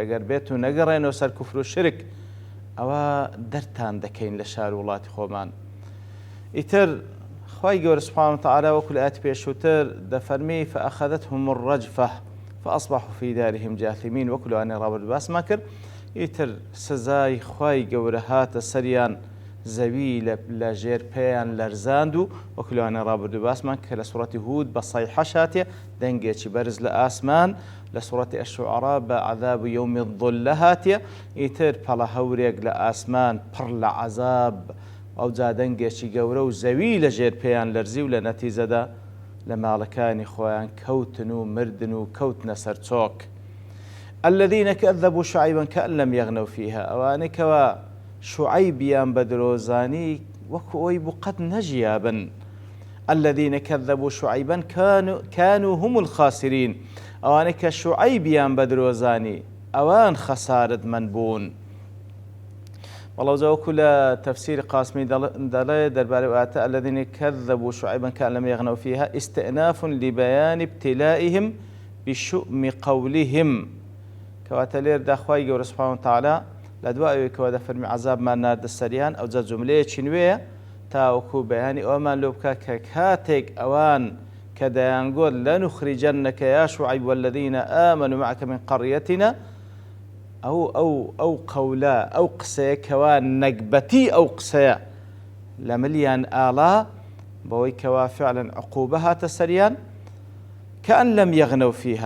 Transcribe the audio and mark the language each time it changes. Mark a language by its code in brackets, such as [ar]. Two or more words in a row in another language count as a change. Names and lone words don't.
[ckb] ئەگەر بێت و نەگەڕێنەوە سەر کوفر و شرک ئەوە دەرتان دەکەین لە شار وڵاتی خۆمان. ئیتر خوای گەورە [ar] سوبحانەهو وتەعالە [ckb] وەکو لە ئاەتی پێشووتر دەفەرمێ [ar] فەئەخەذەتهم الرەجفە فأصبحوا في دارهم جاثمين [ckb] وەکو لەوانەی ڕابردوو باسمان کرد. ئیتر سزای خوای گەورە هاتە سەریان، زەوی لە ژێر پێیان لەرزاند و وەکو لەوانەی ڕابردوو باسمان کە لە سوڕەتی هود بە سەیحەش هاتێ دەنگێکی بەرز لە ئاسمان، لە سوڕەتی ئەشعوعرا بە [ar] عەذاب یەومی الظولە [ckb] هاتێ، ئیتر پەڵە هەورێک لە ئاسمان پڕ لە عەذاب ئەو جا دەنگێکی گەورە و زەوی لە ژێر پێیان لەرزی و لە نەتیجەدا لە ماڵەکانی خۆیان کەوتن و مردن و کەوتنە سەر چۆک. [ar] الذين كذبوا شعيبا كأن لم يغنوا فيها. [ckb] ئەوانەی کەوا شوعەیبیان بە درۆزانی وەکو ئەوەی بوو قەت نەژیابن. [ar] الذين كذبوا شعيبا كانوا هم الخاسرين. [ckb] ئەوانەی کە شوعەیبیان بە درۆزانی ئەوان خەسارەتمەند بوون. بەڵام وەکو لە تەفسیری قاسمی دەڵێ دەربارەی ئاەتە [ar] الذين كذبوا شعيبا كأن لم يغنوا فيها استئناف لبيان ابتلائهم بشؤم قولهم. [ckb] کەواتە لێردا خوای گەورە [ar] سوبحانەهو وتەعالە [ckb] لە دوای ئەوەی کەوا دەفەرمی عەزابمان ناردە سەریان ئەوجا جوملەیەکی نوێیە تاوەکو بەیانی ئەوەمان لێ بکات کە کاتێک ئەوان کە دەیانگوت [ar] لەنوخریجەنەکە یا شوعەیب والذین ئامەنوا معەکە من قەڕیەتینا، [ckb] ئەو قەولە ئەو قسەیە کەوا نەکبەتی ئەو قسەیە لە ملیان ئاڵا بەوەی کەوا [ar] فعلەن عقوبە [ckb] هاتە سەریان [ar] کەئەن لەم یەغنەو فیها.